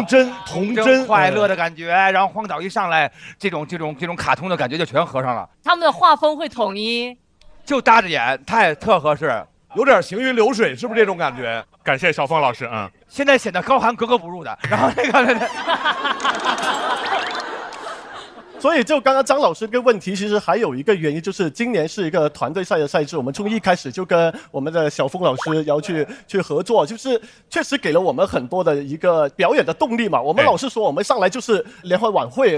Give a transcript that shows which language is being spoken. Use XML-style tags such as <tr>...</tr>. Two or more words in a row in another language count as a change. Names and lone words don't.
<zh>童真、快樂的感覺，然後荒導一上來，這種卡通的感覺就全合上了。他們的畫風會統一，就搭着演，特合適。有點行雲流水，是不是這種感覺？感謝小鳳老師，現在顯得高寒格格不入的，然後那個，所以就刚刚张老师这个问题，其实还有一个原因，就是今年是一个团队赛的赛制，我们从一开始就跟我们的小峰老师要去合作，就是确实给了我们很多的一个表演的动力嘛。我们老是说我们上来就是联欢晚会，</zh>